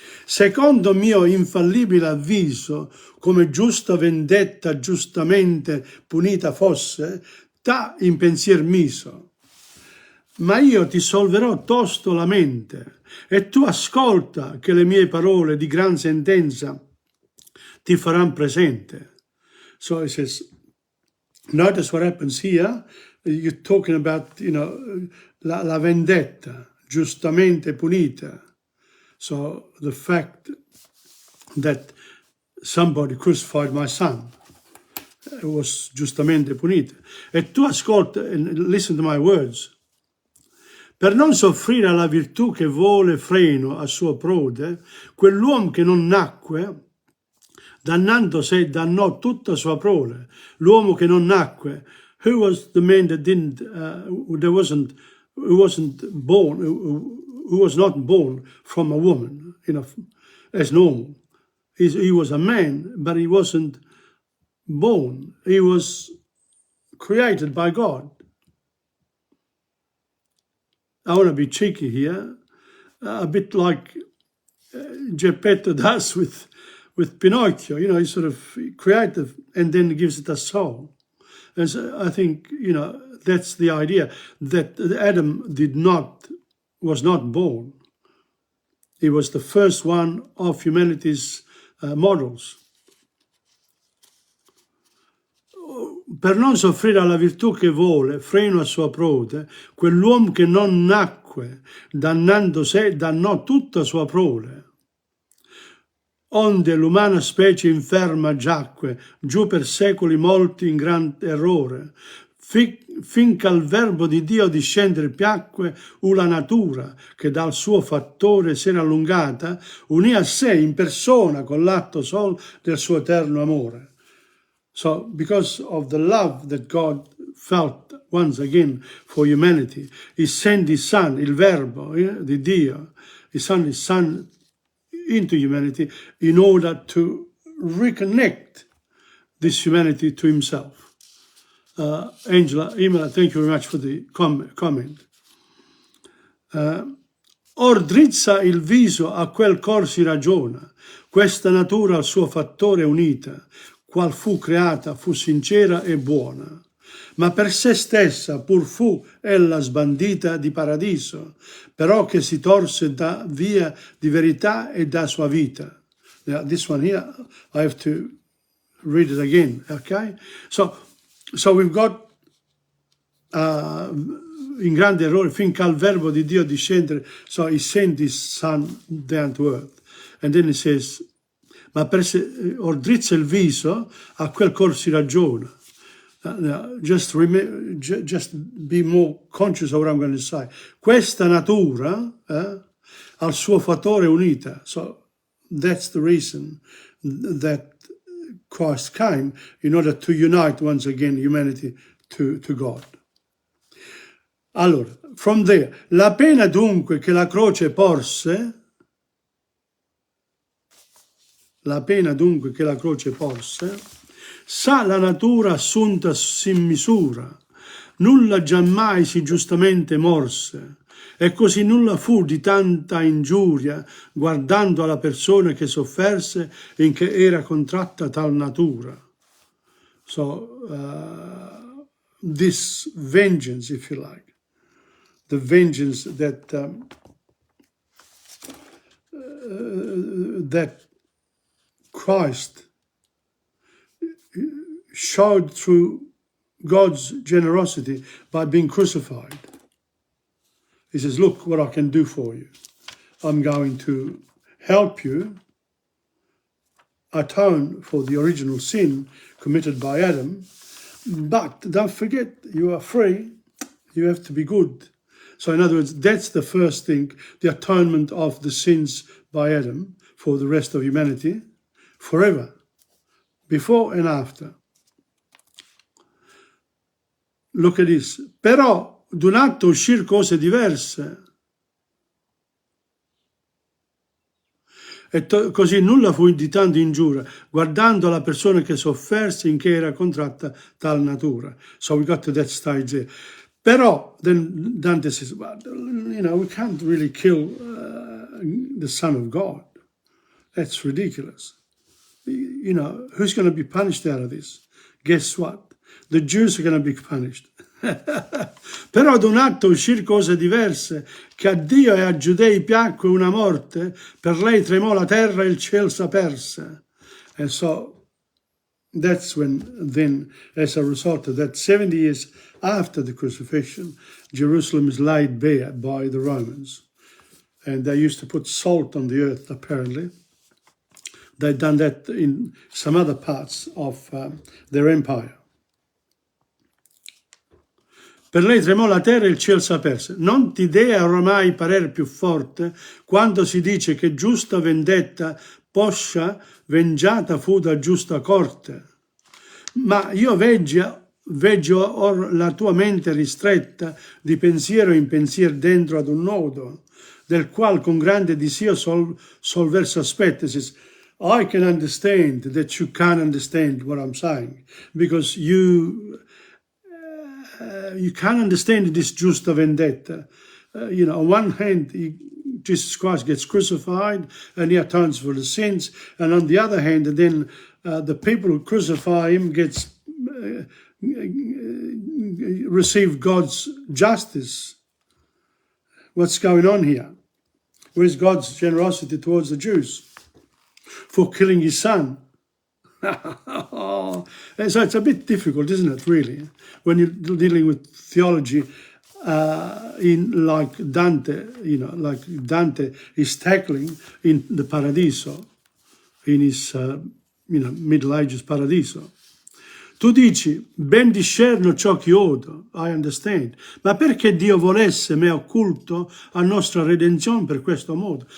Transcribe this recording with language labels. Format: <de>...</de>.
<it>Secondo mio infallibile avviso, come giusta vendetta giustamente punita fosse, t'ha in pensier miso. Ma io ti solverò tosto la mente, e tu ascolta che le mie parole di gran sentenza ti faranno presente.</it> <en>So it says, notice what happens here. You're talking about,</en> <it>la vendetta, giustamente punita.</it> <en>So the fact that somebody crucified my son was</en> <it>giustamente punita. E tu ascolta,</it> <en>and listen to my words.</en> <it>Per non soffrire alla virtù che vuole freno a suo prode, quell'uomo che non nacque, dannando sé, dannò tutta sua prole. L'uomo che non nacque,</it> <en>who was the man that didn't, who wasn't born, who was not born from a woman, as normal. He was a man, but he wasn't born. He was created by God. I want to be cheeky here, a bit like Geppetto does with Pinocchio. He's sort of creative and then gives it a soul. And so I think, that's the idea, that Adam was not born. He was the first one of humanity's models.</en> <it>Per non soffrire alla virtù che vuole, freno a sua prode, quell'uomo che non nacque, dannando sé, dannò tutta sua prole. Onde l'umana specie inferma giacque, giù per secoli molti in gran errore, finché al verbo di Dio discendere piacque, la natura, che dal suo fattore s'era allungata, unì a sé in persona con l'atto sol del suo eterno amore.</it> <en>So, because of the love that God felt once again for humanity, He sent His Son,</en> <it>il Verbo di Dio,</it> <en>His Son into humanity in order to reconnect this humanity to Himself. Angela, Imola, thank you very much for the comment.</en> <it>Or drizza il viso a quel cor si ragiona, questa natura al suo fattore unita, qual fu creata, fu sincera e buona, ma per se stessa pur fu ella sbandita di paradiso, però che si torse da via di verità e da sua vita.</it> <en>Now, this one here, I have to read it again, okay? So we've got in</en> <it>grande errore, finché al verbo di Dio discendere,</it> <en>so He sent His Son down to earth. And then He says,</en> <it>ma per se ordrizza il viso, a quel cor si ragiona.</it> <en>Now, just be more conscious of what I'm going to say.</en> <it>Questa natura al suo fattore unita.</it> <en>So that's the reason that Christ came, in order to unite once again humanity to God.</en> <it>Allora,</it> <en>from there,</en> <it>la pena dunque che la croce porse, sa la natura assunta sin misura, nulla giammai si giustamente morse, e così nulla fu di tanta ingiuria, guardando alla persona che sofferse in che era contratta tal natura. So,</it> <en>this vengeance, if you like, the vengeance that that Christ showed through God's generosity by being crucified. He says, look what I can do for you. I'm going to help you atone for the original sin committed by Adam. But don't forget, you are free. You have to be good. So in other words, that's the first thing, the atonement of the sins by Adam for the rest of humanity, forever, before and after. Look at this.</en> <it>Però d'un atto uscir cose diverse. E così nulla fu di tanto ingiuria, guardando la persona che sofferse in che era contratta tal natura.</it> <en>So we got to that stage there. Però, then Dante says, well, you know, we can't really kill the Son of God. That's ridiculous. You know, who's going to be punished out of this? Guess what? The Jews are going to be punished.</en> <it>Però ad un atto uscir cose diverse, che a Dio e a Giudei piacque una morte, per lei tremò la terra e il cielo s'aperse.</it> <en>And so that's when then, as a result of that, 70 years after the crucifixion, Jerusalem is laid bare by the Romans. And they used to put salt on the earth, apparently. They'd done that in some other parts of their empire.</en> <it>Per lei tremò la terra e il cielo s'aperse. Non ti dea ormai parer più forte quando si dice che giusta vendetta poscia vengiata fu da giusta corte. Ma io veggio or la tua mente ristretta di pensiero in pensier dentro ad un nodo, del qual con grande disio solver s'aspetta.</it> <en>Says, I can understand that you can't understand what I'm saying, because you can't understand this</en> <it>giusta vendetta.</it> <en>You know, on one hand, Jesus Christ gets crucified and he atones for the sins, and on the other hand, then the people who crucify him receive God's justice. What's going on here? Where's God's generosity towards the Jews for killing his son? So it's a bit difficult, isn't it, really, when you're dealing with theology in like Dante, you know, like Dante is tackling in the Paradiso, in his, you know, Middle Ages Paradiso.</en> <it>Tu dici, ben discerno ciò che odo,</it> <en>I understand,</en> <it>ma perché Dio volesse me occulto a nostra redenzione per questo modo?</it>